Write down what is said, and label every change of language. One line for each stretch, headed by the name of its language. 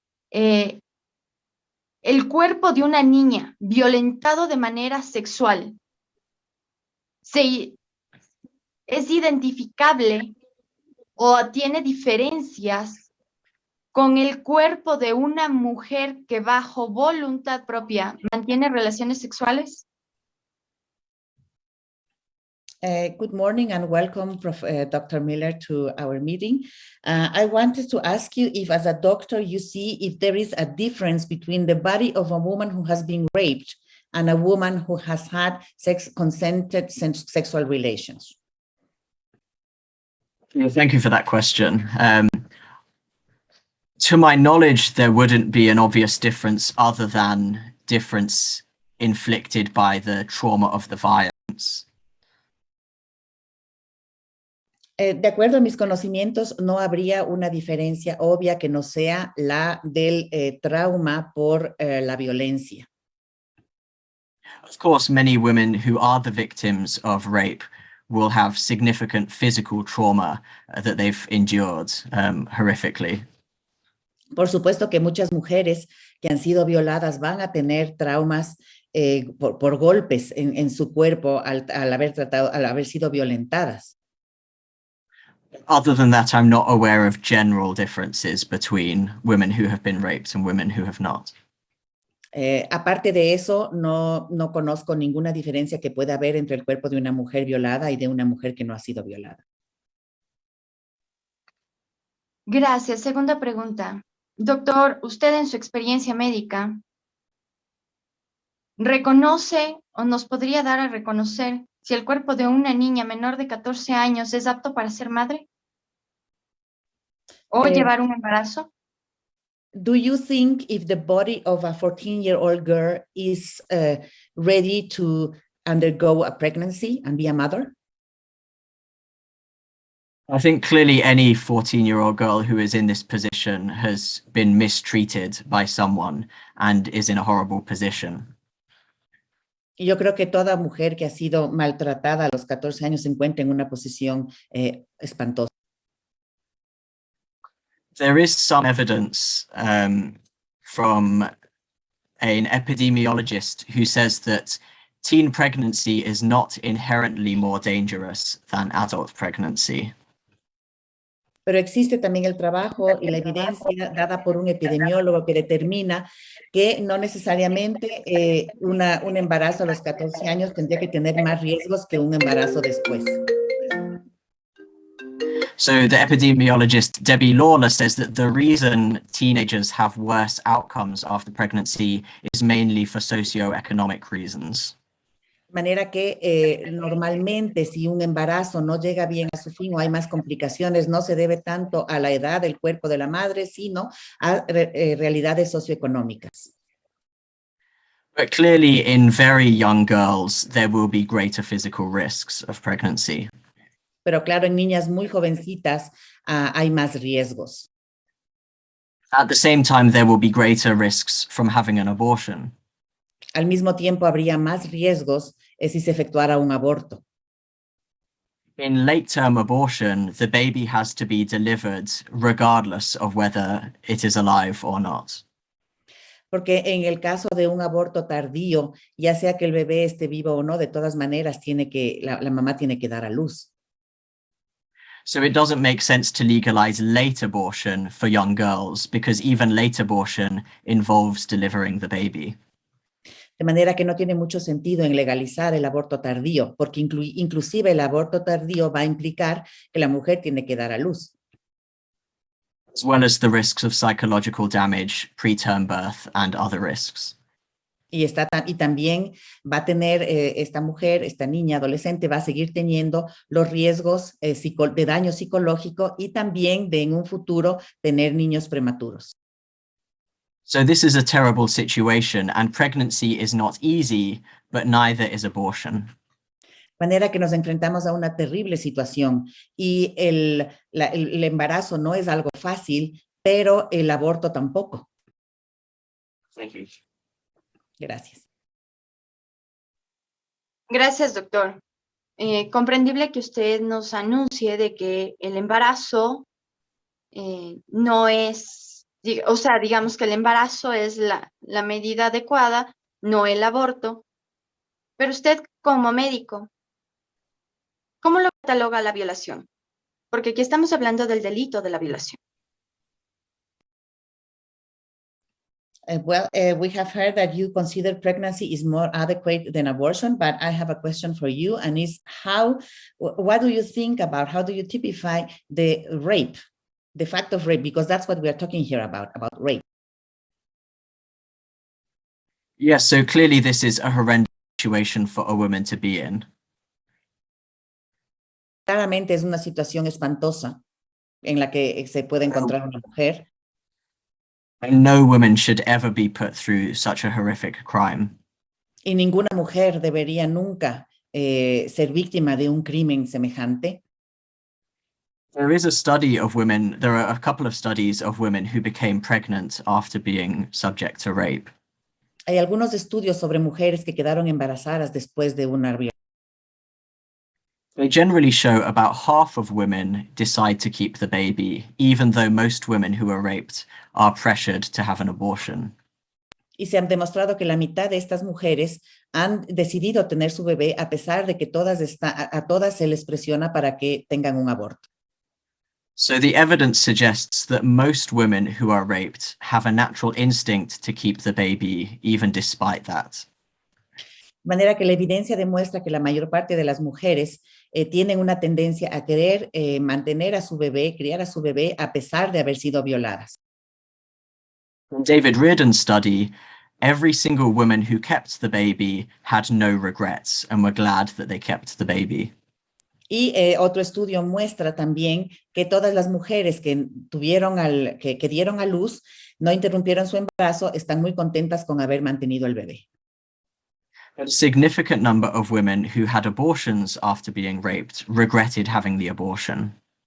Spanish: El cuerpo de una niña violentado de manera sexual, ¿es identificable o tiene diferencias con el cuerpo de una mujer que bajo voluntad propia mantiene relaciones sexuales?
English: Good morning and welcome, Dr. Miller, to our meeting. I wanted to ask you if, as a doctor, you see if there is a difference between the body of a woman who has been raped and a woman who has had consented sexual relations. Thank you for that question. To my knowledge, there wouldn't be an obvious difference other than difference inflicted by the trauma of the violence.
Spanish: De acuerdo a mis conocimientos, no habría una diferencia obvia que no sea la del trauma por la violencia.
English: Of course, many women who are the victims of rape will have significant physical trauma that they've endured horrifically.
Spanish: Por supuesto que muchas mujeres que han sido violadas van a tener traumas por golpes en su cuerpo al haber sido violentadas.
English: Other than that, I'm not aware of general differences between women who have been raped and women who have not.
Spanish: Aparte de eso, no conozco ninguna diferencia que pueda haber entre el cuerpo de una mujer violada y de una mujer que no ha sido violada. Gracias. Segunda pregunta. Doctor, usted en su experiencia médica, ¿reconoce o nos podría dar a reconocer si el cuerpo de una niña menor de 14 años es apto para ser madre? ¿O llevar un embarazo?
English: Do you think if the body of a 14-year-old girl is ready to undergo a pregnancy and be a mother? I think clearly any 14-year-old girl who is in this position has been mistreated by someone and is in a horrible position.
Spanish: Yo creo que toda mujer que ha sido maltratada a los 14 años se encuentra en una posición espantosa.
English: There is some evidence from an epidemiologist who says that teen pregnancy is not inherently more dangerous than adult pregnancy.
Spanish: Pero existe también el trabajo y la evidencia dada por un epidemiólogo que determina que no necesariamente un embarazo a los 14 años tendría que tener más riesgos que un embarazo después.
English: So the epidemiologist Debbie Lawler says that the reason teenagers have worse outcomes after pregnancy is mainly for socioeconomic reasons.
Spanish: De manera que normalmente si un embarazo no llega bien a su fin o hay más complicaciones, no se debe tanto a la edad del cuerpo de la madre, sino a realidades socioeconómicas.
English: But clearly in very young girls, there will be greater physical risks of pregnancy.
Spanish: Pero claro, en niñas muy jovencitas hay más riesgos.
English: At the same time, there will be greater risks from having an abortion.
Spanish: Al mismo tiempo, habría más riesgos si se efectuara un aborto.
English: In late-term abortion, the baby has to be delivered regardless of whether it is alive or not.
Spanish: Porque en el caso de un aborto tardío, ya sea que el bebé esté vivo o no, de todas maneras la mamá tiene que dar a luz.
English: So it doesn't make sense to legalize late abortion for young girls because even late abortion involves delivering the baby.
Spanish: De manera que no tiene mucho sentido en legalizar el aborto tardío, porque inclusive el aborto tardío va a implicar que la mujer tiene que dar a luz.
English: As well as the risks of psychological damage, preterm birth, and other risks.
Spanish: Y también va a tener esta mujer, esta niña adolescente, va a seguir teniendo los riesgos de daño psicológico y también de en un futuro tener niños prematuros.
English: So this is a terrible situation, and pregnancy is not easy, but neither is abortion.
Spanish: De manera que nos enfrentamos a una terrible situación y el embarazo no es algo fácil, pero el aborto tampoco.
English: Thank you.
Spanish: Gracias. Gracias, doctor. Comprendible que usted nos anuncie de que el embarazo no es, o sea, digamos que el embarazo es la medida adecuada, no el aborto. Pero usted, como médico, ¿cómo lo cataloga la violación? Porque aquí estamos hablando del delito de la violación.
English: We have heard that you consider pregnancy is more adequate than abortion, but I have a question for you, and is what do you think about, how do you typify the rape, the fact of rape, because that's what we are talking here about rape. Yes, so clearly this is a horrendous situation for a woman to be in.
Spanish: Claramente es una situación espantosa en la que se puede encontrar una mujer.
English: And no woman should ever be put through such a horrific crime.
Spanish: Y ninguna mujer debería nunca ser víctima de un crimen semejante.
English: There is a study of women, there are a couple of studies of women who became pregnant after being subject to rape.
Spanish: Hay algunos estudios sobre mujeres que quedaron embarazadas después de una violación.
English: They generally show about half of women decide to keep the baby, even though most women who are raped are pressured to have an abortion.
Spanish: Y se han demostrado que la mitad de estas mujeres han decidido tener su bebé a pesar de que a todas se les presiona para que tengan un aborto.
English: So the evidence suggests that most women who are raped have a natural instinct to keep the baby, even despite that.
Spanish: De manera que la evidencia demuestra que la mayor parte de las mujeres tienen una tendencia a querer mantener a su bebé, criar a su bebé, a pesar de haber sido violadas.
English: In David Reardon's study, every single woman who kept the baby had no regrets and were glad that they kept the baby.
Spanish: Y otro estudio muestra también que todas las mujeres que dieron a luz, no interrumpieron su embarazo, están muy contentas con haber mantenido el bebé.
English: A significant number of women who had abortions after being raped regretted having the abortion.